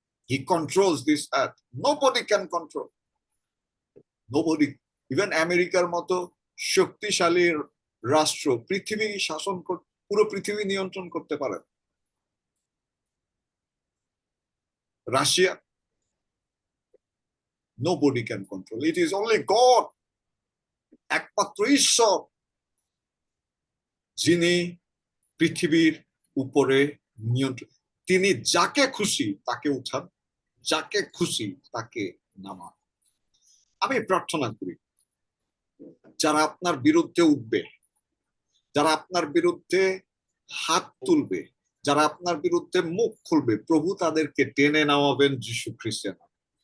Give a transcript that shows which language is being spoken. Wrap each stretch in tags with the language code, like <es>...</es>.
<en>He controls this earth. Nobody can control. Nobody. Even</en> <bn>আমেরিকার মতো শক্তিশালী রাষ্ট্র পৃথিবী শাসন পুরো পৃথিবী নিয়ন্ত্রণ করতে পারে।</bn> <en>Russia, nobody can control. It is only God.</en> <bn>একমাত্র ঈশ্বর যিনি পৃথিবীর উপরে নিয়ন্ত্রণ। তিনি যাকে খুশি তাকে উঠান, যাকে খুশি তাকে নামান। আমি প্রার্থনা করি যারা আপনার বিরুদ্ধে উঠবে, যারা আপনার বিরুদ্ধে হাত তুলবে, যারা আপনার বিরুদ্ধে মুখ খুলবে, প্রভু তাদেরকে টেনে নামাবেন যীশু খ্রিস্টের নামে।</bn>